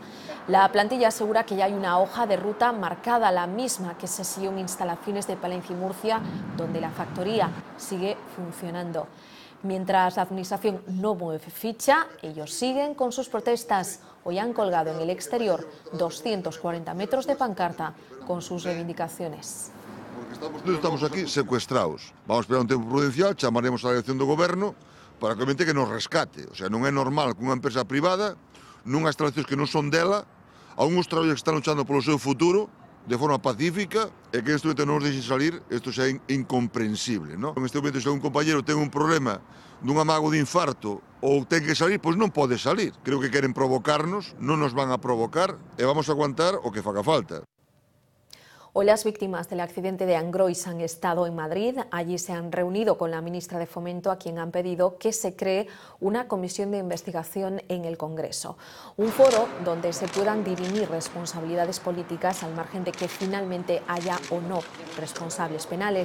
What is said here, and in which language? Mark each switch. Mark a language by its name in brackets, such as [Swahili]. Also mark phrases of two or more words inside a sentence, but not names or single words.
[Spanish] La plantilla asegura que ya hay una hoja de ruta marcada, la misma que se siguió en instalaciones de Palencia y Murcia, donde la factoría sigue funcionando. Mientras la Administración no mueve ficha, ellos siguen con sus protestas. Hoy han colgado en el exterior 240 metros de pancarta con sus reivindicaciones. [Galician] Estamos aquí secuestrados. Vamos a esperar un tempo prudencial, chamaremos a dirección do goberno para que obviamente que nos rescate. O sea, non é normal que unha empresa privada, nunhas instalacións que non son dela, a unhos traballadores que están luchando polo seu futuro de forma pacífica e que neste momento non nos deixen salir, isto xa é incomprensible, non? En este momento, se un compañero ten un problema dun amago de infarto ou ten que salir, pois non pode salir. Creo que queren provocarnos, non nos van a provocar e vamos a aguantar o que faga falta. [Spanish] Hoy las víctimas del accidente de Angrois han estado en Madrid. Allí se han reunido con la ministra de Fomento, a quien han pedido que se cree una comisión de investigación en el Congreso. Un foro donde se puedan dirimir responsabilidades políticas al margen de que finalmente haya o no responsables penales.